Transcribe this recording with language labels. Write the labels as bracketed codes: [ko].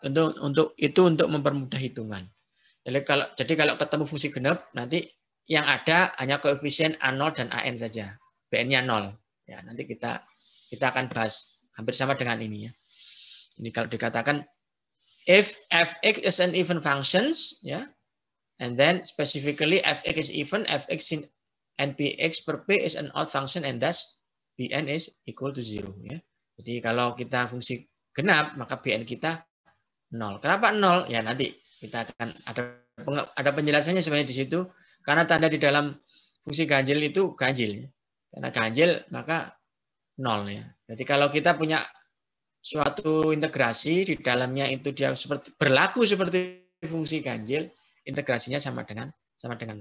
[id] Untuk mempermudah hitungan. Jadi kalau ketemu fungsi genap, nanti yang ada hanya koefisien A0 dan AN saja. BN-nya 0. Ya, nanti kita akan bahas hampir sama dengan ini ya. Ini kalau dikatakan [en] if fx is an even functions ya, and then specifically fx is even, fx in npx per p is an odd function and thus bn is equal to 0 ya. [id] Jadi kalau kita fungsi genap, maka bn kita 0. Kenapa 0? Ya nanti kita akan ada penjelasannya sebenarnya di situ. Karena tanda di dalam fungsi ganjil itu ganjil. Karena ganjil maka 0 ya. Jadi kalau kita punya suatu integrasi di dalamnya itu dia berlaku seperti fungsi ganjil, integrasinya sama dengan 0.